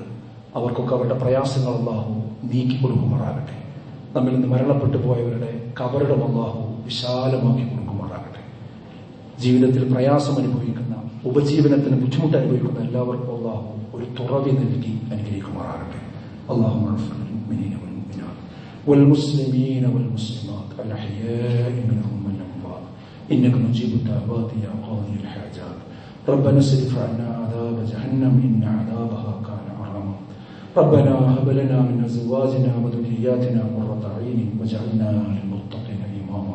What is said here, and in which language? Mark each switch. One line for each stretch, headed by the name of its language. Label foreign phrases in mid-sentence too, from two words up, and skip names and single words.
Malayalam: അവർക്കൊക്കെ അവരുടെ പ്രയാസങ്ങൾ അള്ളാഹു നീക്കി കൊടുക്കുമാറാകട്ടെ. നമ്മിൽ നിന്ന് മരണപ്പെട്ടു പോയവരുടെ കബറുടെ അള്ളാഹു വിശാലമാക്കി കൊടുക്കുമാറാകട്ടെ. ജീവിതത്തിൽ പ്രയാസം അനുഭവിക്കുന്ന, ഉപജീവനത്തിന് ബുദ്ധിമുട്ട് അനുഭവിക്കുന്ന എല്ലാവർക്കും അള്ളാഹു ഒരു തുറവി നൽകി അനുഗ്രഹിക്കുമാറാകട്ടെ.
Arabic: അള്ളാഹു والمسلمين والمسلمات الأحياء منهم والأموات إنك مجيب الدعوات يا قاضي الحاجات. ربنا اصرف عنا عذاب جهنم إن عذابها كان غراما. ربنا هب لنا من أزواجنا وذرياتنا قرة أعين واجعلنا للمتقين إماما.